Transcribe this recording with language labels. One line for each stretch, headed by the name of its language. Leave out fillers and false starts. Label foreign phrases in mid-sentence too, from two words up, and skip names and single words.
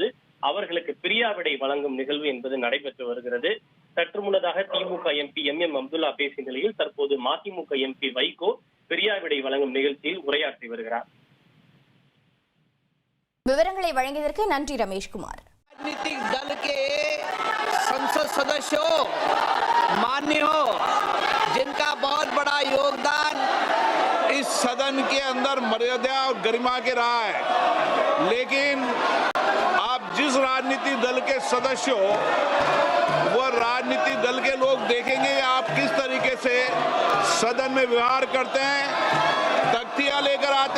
Tamil: அவர்களுக்கு பிரியாவிடை வழங்கும் நிகழ்வு என்பது நடைபெற்று வருகிறது. சற்று முன்னதாக திமுக எம்பி எம் அப்துல்லா பேசிய நிலையில் தற்போது மதிமுக எம்பி வைகோ பிரியாவிடை வழங்கும் நிகழ்ச்சியில் உரையாற்றி வருகிறார். விவரங்களை வழங்கியதற்கு நன்றி ரமேஷ்குமார்.
Hindi: राजनीतिक दल के संसद सदस्यों, मान्यों, जिनका बहुत बड़ा योगदान इस सदन के अंदर मर्यादा और गरिमा के रहा है, लेकिन आप जिस राजनीतिक दल के सदस्य हो वो राजनीतिक दल के लोग देखेंगे आप किस तरीके से सदन में व्यवहार करते हैं, तख्तियां लेकर आते